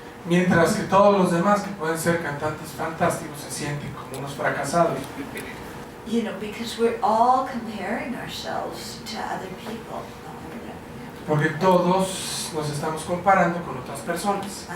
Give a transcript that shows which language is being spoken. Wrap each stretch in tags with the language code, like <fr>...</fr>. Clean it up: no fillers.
<es>Mientras que todos los demás que pueden ser cantantes fantásticos se sienten como unos fracasados.</es> <en>You know, because we're all comparing ourselves to other people.</en> <es>Porque todos nos estamos comparando con otras personas.</es>